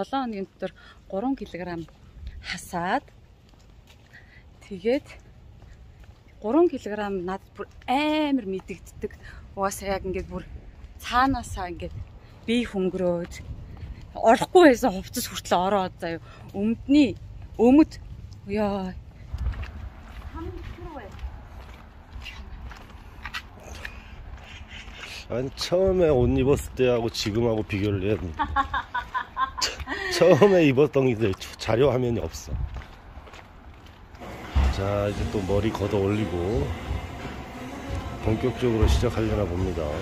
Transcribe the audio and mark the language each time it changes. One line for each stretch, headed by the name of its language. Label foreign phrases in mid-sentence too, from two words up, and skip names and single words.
Mongolian: 7 хоногийн дотор 3 кг хасаад тэгээд 3 кг надад бүр амар мэдэгддэг. Угаасаа яг ингээд бүр цаанаасаа ингээд бие хөнгөрөөд орохгүй байсан хувцас хүртэл ороод заяа. Өмд ёо.
Korean: 아니 처음에 옷 입었을 때하고 지금하고 비교를 해야 돼. 처음에 입었던 게 자료 화면이 없어. 자 이제 또 머리 걷어 올리고 본격적으로 시작하려나 봅니다.